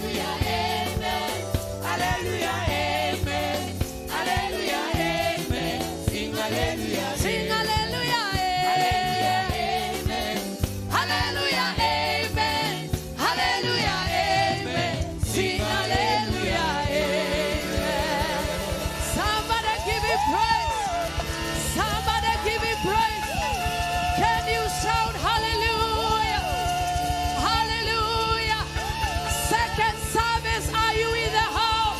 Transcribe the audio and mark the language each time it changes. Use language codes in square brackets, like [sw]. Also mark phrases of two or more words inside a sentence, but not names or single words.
[en] Hallelujah, amen. Hallelujah, amen. Sing hallelujah. Sing hallelujah, amen. Hallelujah, amen. Hallelujah, amen. Sing hallelujah, amen. Somebody give him praise. Somebody give him praise. Can you shout hallelujah? Hallelujah. Second service, are you in the house?